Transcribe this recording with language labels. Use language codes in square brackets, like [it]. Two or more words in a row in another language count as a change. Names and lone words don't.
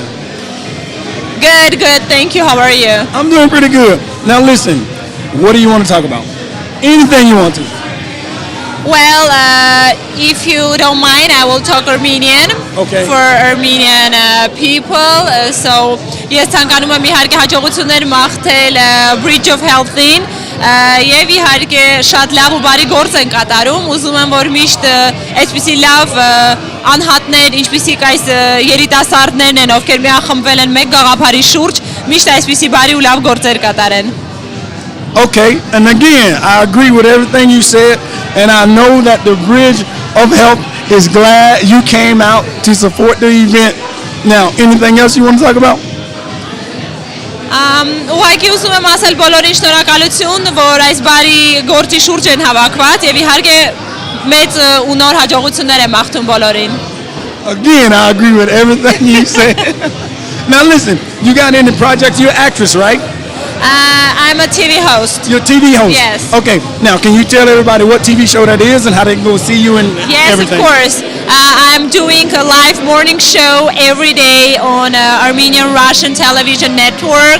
[en] Good, good. Thank you. How are you? I'm doing pretty good. Now listen, what do you want to talk about? Anything you want to. Well, if you don't mind, I will talk Armenian Okay. for Armenian people. So, [hy] ես ցանկանում եմ իհարկե հաջողություններ մաղթել Bridge of Health-ին եւ իհարկե շատ լավ ու բարի գործ են կատարում։ Ուզում եմ որ միշտ այսպիսի լավ անհատներ, ինչպիսիք այս երիտասարդներն են, ովքեր միախմբվել են մեկ գաղափարի շուրջ, միշտ այսպիսի բարի ու լավ գործեր կատարեն։ [en] Okay, and again, I agree with everything you said, and I know that the Bridge of Health is glad you came out to support the event. Now, anything else you want to talk about? [hy] Ուղղակի ուզում եմ ասել բոլորին շնորհակալություն, որ այս բարի գործի շուրջ են հավաքված եւ իհարկե մեծ ու նոր հաջողություններ եմ մաղթում բոլորին։ [en] Again, I agree with everything you said. Now listen, you got any projects? You're an actress, right? I'm a TV host. You're a TV host? Yes. Okay, now can you tell everybody what TV show that is and how they can go see you and Yes, everything? of course. I'm doing a live morning show every day on Armenian Russian television network.